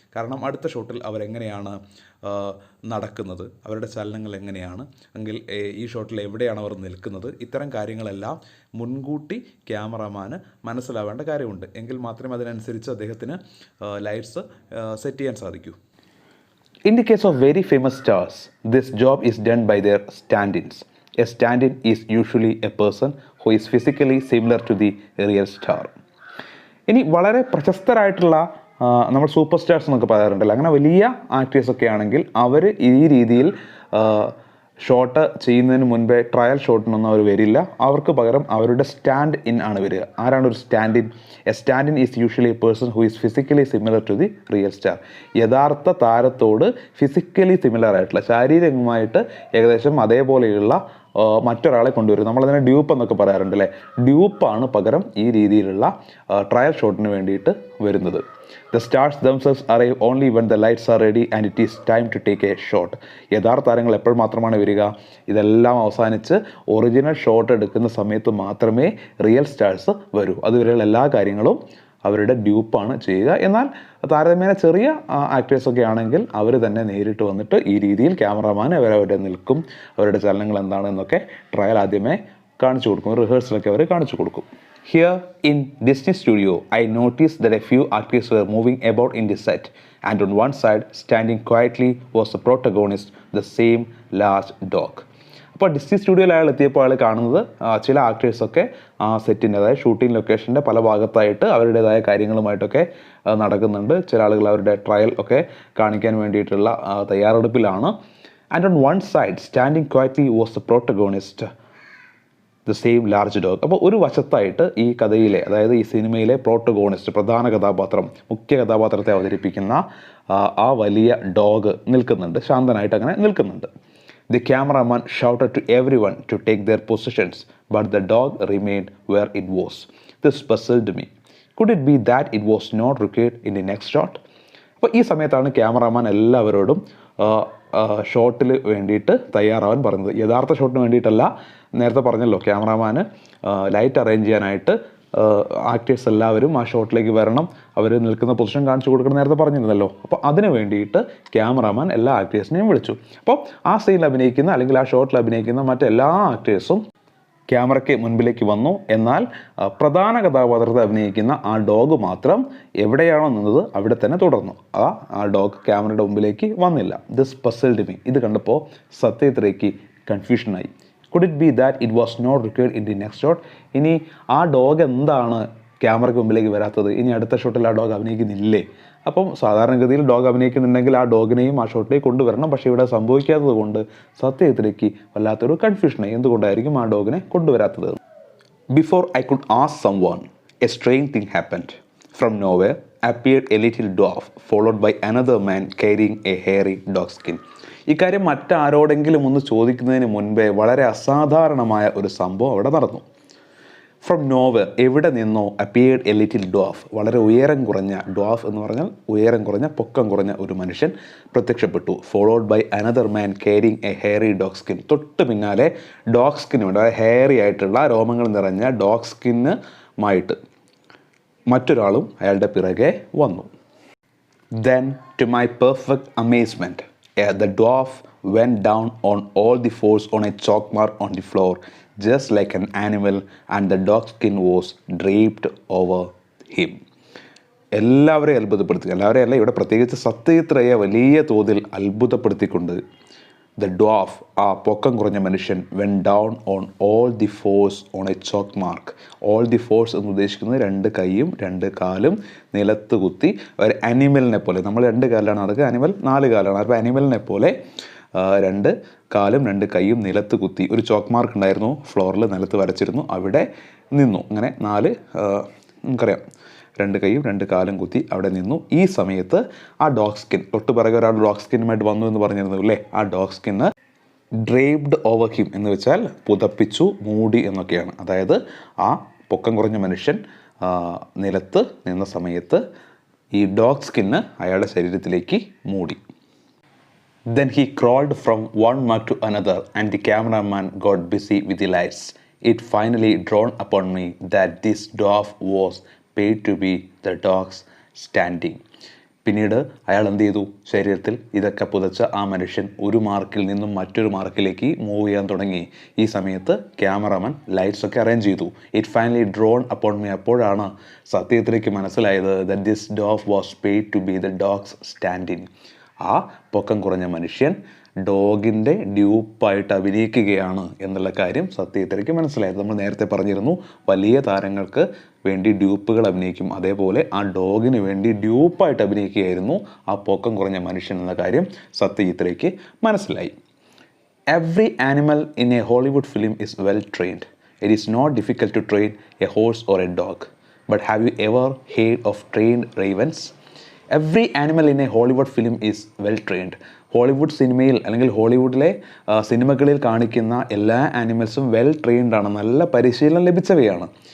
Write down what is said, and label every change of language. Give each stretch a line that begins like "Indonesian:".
Malayalam: കാരണം അടുത്ത ഷോട്ടിൽ അവരെങ്ങനെയാണ് നടക്കുന്നത്, അവരുടെ ചലനങ്ങൾ എങ്ങനെയാണ്, എങ്കിൽ ഈ ഷോട്ടിൽ എവിടെയാണ് അവർ നിൽക്കുന്നത്, ഇത്തരം കാര്യങ്ങളെല്ലാം മുൻകൂട്ടി ക്യാമറാമാന് മനസ്സിലാവേണ്ട കാര്യമുണ്ട്. എങ്കിൽ മാത്രമേ അതിനനുസരിച്ച് അദ്ദേഹത്തിന് ലൈറ്റ്സ് സെറ്റ് ചെയ്യാൻ സാധിക്കൂ.
English: In the case of very famous stars, this job is done by their stand-ins. A stand-in is usually a person who is physically similar to the real star.
Malayalam: ഇനി വളരെ പ്രശസ്തരായിട്ടുള്ള നമ്മൾ സൂപ്പർ സ്റ്റാർസ് എന്നൊക്കെ പറയാറുണ്ടല്ലോ, അങ്ങനെ വലിയ ആക്ടേഴ്സൊക്കെ ആണെങ്കിൽ അവർ ഈ രീതിയിൽ ഷോട്ട് ചെയ്യുന്നതിന് മുൻപേ ട്രയൽ ഷോട്ടിനൊന്നും അവർ വരില്ല. അവർക്ക് പകരം അവരുടെ സ്റ്റാൻഡ് ഇൻ ആണ് വരിക. ആരാണ് ഒരു stand in?
English: A stand in is usually a person who is physically similar to the real star.
Malayalam: യഥാർത്ഥ താരത്തോട്
English: physically similar
Malayalam: ആയിട്ടുള്ള, ശാരീരികമായിട്ട് ഏകദേശം അതേപോലെയുള്ള മറ്റൊരാളെ കൊണ്ടുവരും. നമ്മളതിനെ ഡ്യൂപ്പ് എന്നൊക്കെ പറയാറുണ്ട് അല്ലേ. ഡ്യൂപ്പാണ് പകരം ഈ രീതിയിലുള്ള ട്രയൽ ഷോട്ടിന് വേണ്ടിയിട്ട് വരുന്നത്.
English: The stars themselves arrive only when the lights are ready and it is time to take a shot.
Malayalam: യഥാർത്ഥ താരങ്ങൾ എപ്പോൾ മാത്രമാണ് വരിക? ഇതെല്ലാം അവസാനിച്ച് ഒറിജിനൽ ഷോട്ട് എടുക്കുന്ന സമയത്ത് മാത്രമേ റിയൽ സ്റ്റാർസ് വരൂ. അതുവരെയുള്ള എല്ലാ കാര്യങ്ങളും അവരുടെ ഡ്യൂപ്പാണ് ചെയ്യുക. എന്നാൽ താരതമ്യേന ചെറിയ ആക്ടേഴ്സൊക്കെ ആണെങ്കിൽ അവർ തന്നെ നേരിട്ട് വന്നിട്ട് ഈ രീതിയിൽ ക്യാമറമാൻ അവരവിടെ നിൽക്കും. അവരുടെ ചലനങ്ങൾ എന്താണെന്നൊക്കെ ട്രയൽ ആദ്യമേ കാണിച്ചു കൊടുക്കും, റിഹേഴ്സലൊക്കെ അവർ കാണിച്ചു കൊടുക്കും.
English: Here in Disney Studio, I noticed that a few actors were moving about in the set, and on one side, standing quietly, was the protagonist, the same large dog.
Malayalam: അപ്പോൾ ഡിസ്നി സ്റ്റുഡിയോയിൽ അയാൾ എത്തിയപ്പോൾ അയാൾ കാണുന്നത് ചില ആക്ടേഴ്സൊക്കെ ആ സെറ്റിൻ്റെ, അതായത് ഷൂട്ടിംഗ് ലൊക്കേഷൻ്റെ പല ഭാഗത്തായിട്ട് അവരുടേതായ കാര്യങ്ങളുമായിട്ടൊക്കെ നടക്കുന്നുണ്ട്. ചില ആളുകൾ അവരുടെ ട്രയൽ ഒക്കെ കാണിക്കാൻ വേണ്ടിയിട്ടുള്ള തയ്യാറെടുപ്പിലാണ്.
English: And on one side standing quietly was the protagonist, the same large dog.
Malayalam: അപ്പോൾ ഒരു വശത്തായിട്ട് ഈ കഥയിലെ, അതായത് ഈ സിനിമയിലെ പ്രോട്ടഗോണിസ്റ്റ്, പ്രധാന കഥാപാത്രം, മുഖ്യ കഥാപാത്രത്തെ അവതരിപ്പിക്കുന്ന ആ വലിയ ഡോഗ് നിൽക്കുന്നുണ്ട്, ശാന്തനായിട്ട് അങ്ങനെ നിൽക്കുന്നുണ്ട്.
English: The cameraman shouted to everyone to take their positions, but the dog remained where it was. This puzzled me. Could it be that it was not required in the next shot?
Malayalam: അപ്പോൾ ഈ സമയത്താണ് cameraman എല്ലാവരോടും ഷോട്ടിൽ വേണ്ടിയിട്ട് തയ്യാറാവാൻ പറഞ്ഞത്. യഥാർത്ഥ ഷോട്ടിന് വേണ്ടിയിട്ടല്ല, നേരത്തെ പറഞ്ഞല്ലോ ക്യാമറാമാന് ലൈറ്റ് അറേഞ്ച് ചെയ്യാനായിട്ട് ആക്ടേഴ്സ് എല്ലാവരും ആ ഷോട്ടിലേക്ക് വരണം, അവർ നിൽക്കുന്ന പൊസിഷൻ കാണിച്ചു കൊടുക്കണം, നേരത്തെ പറഞ്ഞിരുന്നല്ലോ. അപ്പോൾ അതിന് വേണ്ടിയിട്ട് ക്യാമറാമാൻ എല്ലാ ആക്ടേഴ്സിനെയും വിളിച്ചു. അപ്പോൾ ആ സീനിൽ അഭിനയിക്കുന്ന, അല്ലെങ്കിൽ ആ ഷോട്ടിൽ അഭിനയിക്കുന്ന മറ്റെല്ലാ ആക്ടേഴ്സും ക്യാമറയ്ക്ക് മുൻപിലേക്ക് വന്നു. എന്നാൽ പ്രധാന കഥാപാത്രത്തെ അഭിനയിക്കുന്ന ആ ഡോഗ് മാത്രം എവിടെയാണോ നിന്നത് അവിടെ തന്നെ തുടർന്നു. ആ ഡോഗ് ക്യാമറയുടെ മുമ്പിലേക്ക് വന്നില്ല.
English: This puzzled me.
Malayalam: ഇത് കണ്ടപ്പോൾ സത്യത്രയ്ക്ക് കൺഫ്യൂഷനായി.
English: Could it be that it was not required in the next shot?
Malayalam: ഇനി ആ ഡോഗ് എന്താണ് ക്യാമറയ്ക്ക് മുമ്പിലേക്ക് വരാത്തത്? ഇനി അടുത്ത ഷോട്ടിൽ ആ ഡോഗ് അഭിനയിക്കുന്നില്ലേ? അപ്പം സാധാരണഗതിയിൽ ഡോഗ് അഭിനയിക്കുന്നുണ്ടെങ്കിൽ ആ ഡോഗിനെയും ആ ഷോട്ടിലേക്ക് കൊണ്ടുവരണം. പക്ഷേ ഇവിടെ സംഭവിക്കാത്തത് കൊണ്ട് സത്യത്തിലേക്ക് വല്ലാത്തൊരു കൺഫ്യൂഷനായി. എന്തുകൊണ്ടായിരിക്കും ആ ഡോഗിനെ കൊണ്ടുവരാത്തത്?
English: Before I could ask someone, a strange thing happened. From nowhere appeared a little dwarf, followed by another man carrying a hairy dog skin.
Malayalam: ഇക്കാര്യം മറ്റാരോടെങ്കിലും ഒന്ന് ചോദിക്കുന്നതിന് മുൻപേ വളരെ അസാധാരണമായ ഒരു സംഭവം അവിടെ നടന്നു.
English: from nowhere,
Malayalam: എവിടെ നിന്നോ,
English: appeared a little dwarf,
Malayalam: വളരെ ഉയരം കുറഞ്ഞ, ഡ്വാഫ് എന്ന് പറഞ്ഞാൽ ഉയരം കുറഞ്ഞ, പൊക്കം കുറഞ്ഞ ഒരു മനുഷ്യൻ പ്രത്യക്ഷപ്പെട്ടു.
English: Followed by another man carrying a hairy dog skin.
Malayalam: തൊട്ട് പിന്നാലെ ഡോഗ് സ്കിന്നുണ്ട്, അതായത് ഹെയറി ആയിട്ടുള്ള രോമങ്ങൾ നിറഞ്ഞ ഡോഗ് സ്കിന്നുമായിട്ട് മറ്റൊരാളും അയാളുടെ പിറകെ വന്നു.
English: Then to my perfect amazement, the dwarf went down on all the fours on a chalk mark on the floor, just like an animal, and the dog skin was draped over him.
Malayalam: എല്ലാവരെയും അത്ഭുതപ്പെടുത്തി, എല്ലാവരെയും അല്ല, ഇവിടെ പ്രത്യേകിച്ച് സത്യത്രയെ വലിയ തോതിൽ അത്ഭുതപ്പെടുത്തിക്കൊണ്ട് the dwarf, ആ പൊക്കം കുറഞ്ഞ മനുഷ്യൻ,
English: Went down on all the fours on a chalk mark.
Malayalam: All the force എന്ന് ഉദ്ദേശിക്കുന്നത് രണ്ട് കൈയും രണ്ട് കാലും നിലത്ത് കുത്തി ഒരു അനിമലിനെ പോലെ, നമ്മൾ രണ്ട് കാലാണ് നടക്കുക, അനിമൽ നാല് കാലാണ്. അപ്പോൾ അനിമലിനെ പോലെ രണ്ട് കാലും രണ്ട് കൈയും നിലത്ത് കുത്തി ഒരു ചോക്ക് മാർക്ക് ഉണ്ടായിരുന്നു, ഫ്ലോറിൽ നിലത്ത് വരച്ചിരുന്നു, അവിടെ നിന്നു. അങ്ങനെ നാല്, നമുക്കറിയാം, രണ്ട് കൈയും രണ്ട് കാലും കുത്തി അവിടെ നിന്നു. ഈ സമയത്ത് ആ ഡോഗ് സ്കിൻ, തൊട്ട് പിറകെ ഒരാൾ ഡോഗ് സ്കിന്നുമായിട്ട് വന്നു എന്ന് പറഞ്ഞിരുന്നു അല്ലേ, ആ ഡോഗ് സ്കിന്ന്
English: draped over him
Malayalam: എന്ന് വെച്ചാൽ പുതപ്പിച്ചു, മൂടി എന്നൊക്കെയാണ്. അതായത് ആ പൊക്കം കുറഞ്ഞ മനുഷ്യൻ നിലത്ത് നിന്ന സമയത്ത് ഈ ഡോഗ് സ്കിന്ന് അയാളുടെ ശരീരത്തിലേക്ക് മൂടി.
English: Then he crawled from one mug to another and the cameraman got busy with the lights. It finally dawned upon me that this dwarf was paid to be the dog's standing.
Malayalam: പിന്നീട് അയാൾ എന്ത് ചെയ്തു? ശരീരത്തിൽ ഇതൊക്കെ പുതച്ച ആ മനുഷ്യൻ ഒരു മാർക്കിൽ നിന്നും മറ്റൊരു മാർക്കിലേക്ക് മൂവ് ചെയ്യാൻ തുടങ്ങി. ഈ സമയത്ത് ക്യാമറമാൻ ലൈറ്റ്സ് ഒക്കെ അറേഞ്ച് ചെയ്തു.
English: It finally drone upon me.
Malayalam: അപ്പോഴാണ് സത്യത്തിലേക്ക് മനസ്സിലായത്
English: that this dwarf was paid to be the dog's stand-in.
Malayalam: ആ പൊക്കം കുറഞ്ഞ മനുഷ്യൻ ഡോഗിൻ്റെ ഡ്യൂപ്പായിട്ട് അഭിനയിക്കുകയാണ് എന്നുള്ള കാര്യം സത്യത്തിലേക്ക് മനസ്സിലായത്. നമ്മൾ നേരത്തെ പറഞ്ഞിരുന്നു, വലിയ താരങ്ങൾക്ക് വേണ്ടി ഡ്യൂപ്പുകൾ അഭിനയിക്കും, അതേപോലെ ആ ഡോഗിന് വേണ്ടി ഡ്യൂപ്പായിട്ട് അഭിനയിക്കുകയായിരുന്നു ആ പൊക്കം കുറഞ്ഞ മനുഷ്യൻ എന്ന കാര്യം സത്യജിത്തിലേക്ക് മനസ്സിലായി.
English: Every animal in a Hollywood film is well trained. It is not difficult to train a horse or a dog. But have you ever heard of trained ravens? Every animal in a Hollywood film is well trained.
Malayalam: Hollywood സിനിമയിൽ അല്ലെങ്കിൽ ഹോളിവുഡിലെ സിനിമകളിൽ കാണിക്കുന്ന എല്ലാ ആനിമൽസും
English: well trained
Malayalam: ആണ്, നല്ല പരിശീലനം ലഭിച്ചവയാണ്.